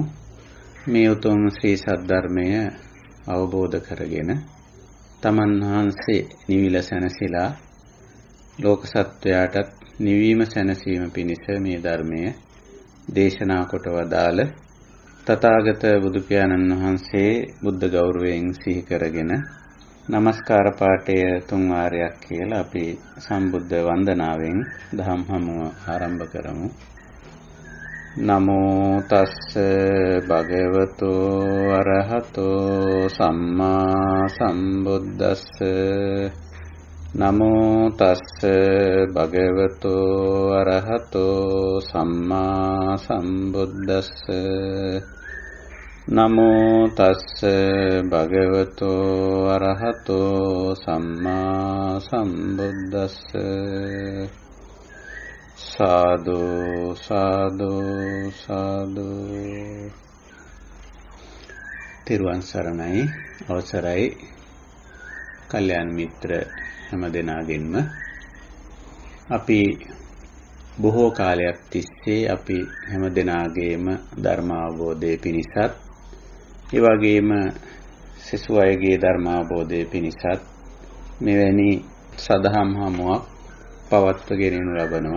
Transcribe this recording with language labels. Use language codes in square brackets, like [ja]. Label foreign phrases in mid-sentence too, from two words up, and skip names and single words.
[si] මේ උතුම් ශ්‍රී සද්ධර්මය අවබෝධ කරගෙන තමන් වහන්සේ නිවිල සැනසීලා ලෝක සත්වයාටත් නිවීම සැනසීම පිණිස මේ ධර්මය දේශනා කොට වදාළ තථාගත බුදු පියාණන් වහන්සේ බුද්ධ ගෞරවයෙන් සිහි කරගෙන নমස්කාර පාඨය 3 වාරයක් කියලා අපි සම්බුද්ධ වන්දනාවෙන් දහම් හමුව ආරම්භ කරමු. [pi] නමෝ තස්ස භගවතු අරහතෝ සම්මා සම්බුද්දස්ස නමෝ තස්ස භගවතු අරහතෝ සම්මා සම්බුද්දස්ස නමෝ තස්ස භගවතු අරහතෝ සම්මා සම්බුද්දස්ස සාදු සාදු සාදු. [si] තෙරුවන් සරණයි. අවසරයි කල්යාණ මිත්‍ර හැම දෙනාගෙන්ම අපි බොහෝ කාලයක් තිස්සේ අපි හැම දෙනාගේම ධර්ම අවබෝධය පිණිසත් ඒ වගේම සෙසු අයගේ ධර්ම අවබෝධය පිණිසත් මෙවැනි සදහම් හමුවක් පවත්වගෙන ලබනවා.